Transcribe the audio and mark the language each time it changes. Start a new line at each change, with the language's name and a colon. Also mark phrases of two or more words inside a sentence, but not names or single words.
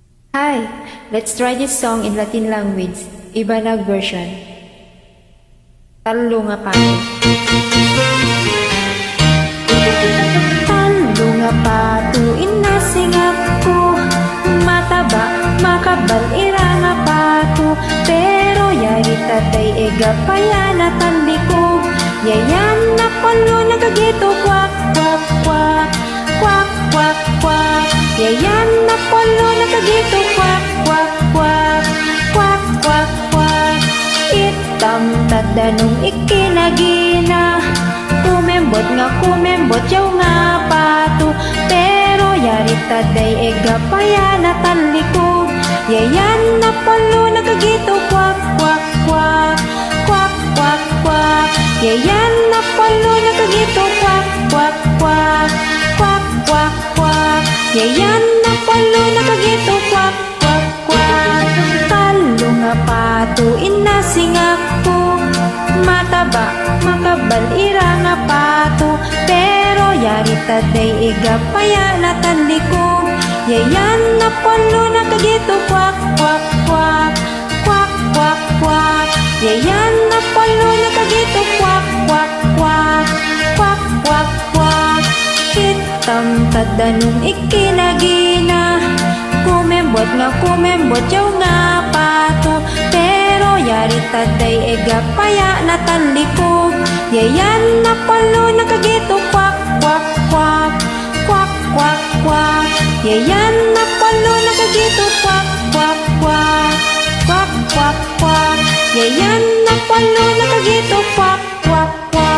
English: Hi, let's try this song in Latin language, Ibanag version.
Ibanag: Talo nga pato. Talo nga pato, inasingap ko. Mataba, makabal, ira nga pato. Pero yari tatay, ega payanatan likog. Yayan na palo, nagagito, kwak, kwak, kwak. Kwak, kwak, kwak. Yayan na polo, nakagito, kwak, kwak, kwak. Kwak, kwak, kwak. Itam tadanong ikinagina. Kumembot nga kumembot, yaw nga pato. Pero yari taday, ega payanatan likog. Yayan na polo, nakagito, kwak, kwak, kwak. Kwak, kwak, kwak. Yayan na polo, nakagito, kwak, kwak, kwak. Kwak, kwak, kwak. Yayan na palo, nakagito, kwak, kwak, kwak. Talo nga pato, inasingak ko. Mataba, makabal, ira nga pato. Pero yari taday, iga payanatan likog. Yayan na palo, nakagito, kwak, kwak, kwak. Kwak, kwak, kwak. Yayan na palo, nakagito, kwak, kwak, kwak. Kwak, kwak, kwak. Itam tadanong ikinagina. Kumembot nga kumembot, yaw nga pato. Pero yari taday, ega payanatan likog. Yayan na palo, nakagito, kwak, kwak, kwak. Kwak, kwak, kwak. Yayan na palo, nakagito, kwak, kwak, kwak. Kwak, kwak, kwak. Yayan na palo, nakagito, kwak, kwak,